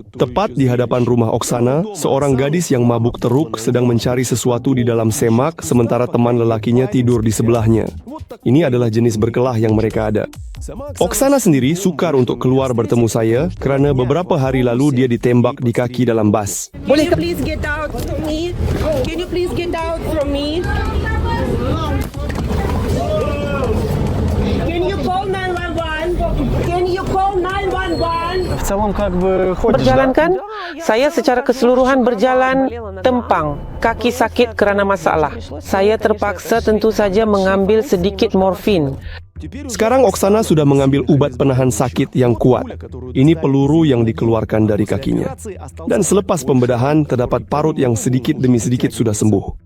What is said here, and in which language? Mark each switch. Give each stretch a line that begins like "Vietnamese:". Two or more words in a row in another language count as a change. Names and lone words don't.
Malay: Tepat di hadapan rumah Oksana, seorang gadis yang mabuk teruk sedang mencari sesuatu di dalam semak sementara teman lelakinya tidur di sebelahnya. Ini adalah jenis berkelah yang mereka ada. Oksana sendiri sukar untuk keluar bertemu saya kerana beberapa hari lalu dia ditembak di kaki dalam bas.
English: Can you please get out from me? Can you please get out from me? Can you call 911? Can you call 911?
Russian: В целом как бы ходишь,
Malay: Berjalan
Russian: да?
Malay: kan? Saya secara keseluruhan berjalan tempang. Kaki sakit kerana masalah. Saya terpaksa tentu saja mengambil sedikit morfin. Sekarang Oksana sudah mengambil ubat penahan sakit yang kuat. Ini peluru yang dikeluarkan dari kakinya. Dan selepas pembedahan, terdapat parut yang sedikit demi sedikit sudah sembuh.